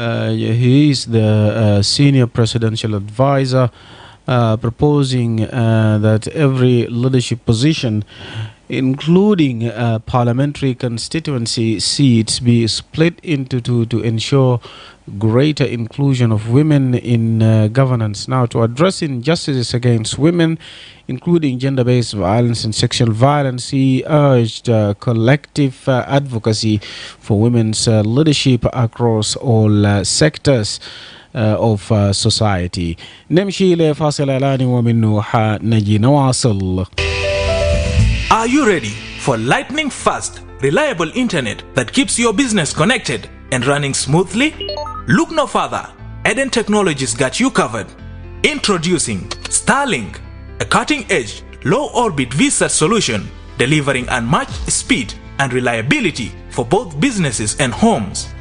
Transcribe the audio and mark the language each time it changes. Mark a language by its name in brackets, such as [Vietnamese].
[English] He is the senior presidential advisor, proposing that every leadership position, including parliamentary constituency seats, be split into two to ensure greater inclusion of women in governance. Now, to address injustices against women, including gender-based violence and sexual violence, he urged collective advocacy for women's leadership across all sectors of society. [Arabic] نمشي لفاصل إعلاني ومنه حنجي نواصل. [English] Are you ready for lightning fast, reliable internet that keeps your business connected and running smoothly? Look no further. Eden Technologies got you covered. Introducing Starlink, a cutting-edge, low-orbit VSAT solution delivering unmatched speed and reliability for both businesses and homes.